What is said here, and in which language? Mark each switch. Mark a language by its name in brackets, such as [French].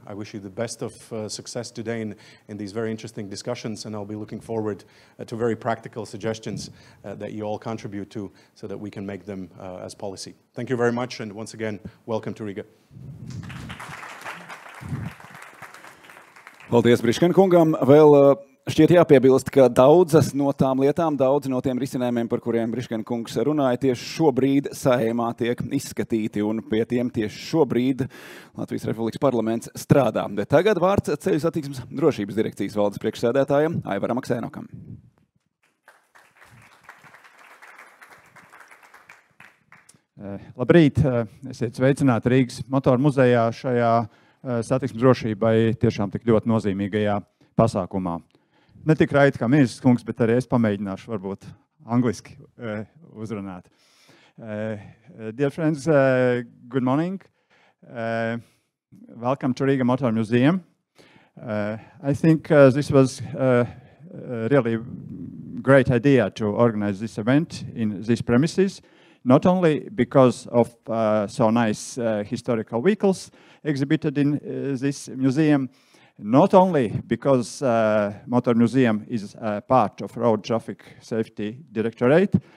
[English] I wish you the best of success today in these very interesting discussions, and I'll be looking forward to very practical suggestions that you all contribute to so that we can make them as policy. Thank you very much, and once again, welcome to Riga. [Latvian] Paldies Briškena kungam. Vēl šķiet jāpiebilst, ka daudzas no tām lietām, daudz no tiem risinājumiem, par kuriem Briškena kungs runāja, tieši šobrīd Saeimā tiek izskatīti, un pie tiem tieši šobrīd Latvijas Republikas parlaments strādā. Bet tagad vārds ceļu satiksmes drošības direkcijas valdes priekšsēdētājam Aivaram Aksēnokam. Labrīt! Esiet sveicināti Rīgas Motormuzejā šajā satiksmes drošībai tiešām tik ļoti nozīmīgajā pasākumā. Ne tik raiti kā ministrs kungs, bet arī es pamēģināšu varbūt angliski uzrunāt. [English] Dear friends, good morning. Welcome to Riga Motormuseum. I think this was a really great idea to organize this event in these premises, not only because of so nice historical vehicles exhibited in this museum, not only because Motor Museum is part of Road Traffic Safety Directorate,